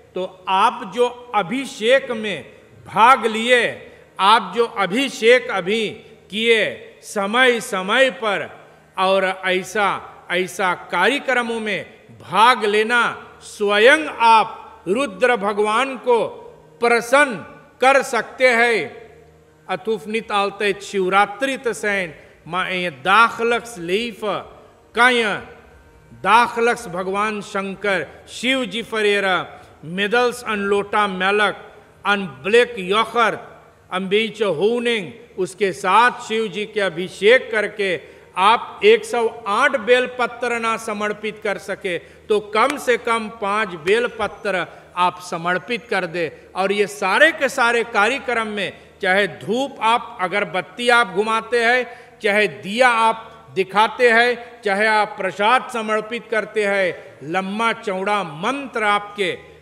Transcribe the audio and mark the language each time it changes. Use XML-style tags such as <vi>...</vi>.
<hi>तो आप जो अभिषेक में भाग लिए, आप जो अभिषेक अभी किए समय समय पर, और ऐसा ऐसा कार्यक्रमों में भाग लेना, स्वयं आप रुद्र भगवान को प्रसन्न कर सकते हैं।</hi> <nl>Het hoeft niet altijd शिवरात्रि te zijn, maar in je dagelijks leven kan je dagelijks भगवान शंकर शिव जी vereren middels een लोटा melk, een blik yoghurt, een beetje honing,</nl> <hi>उसके साथ शिव जी के अभिषेक करके आप 108 बेलपत्र ना समर्पित कर सके तो कम से कम 5 बेलपत्र आप समर्पित कर दे। और ये सारे के सारे कार्यक्रम में, चाहे धूप आप अगरबत्ती आप घुमाते हैं, चाहे दिया आप दिखाते हैं, चाहे आप प्रसाद समर्पित करते हैं, लंबा चौड़ा मंत्र आपके</hi>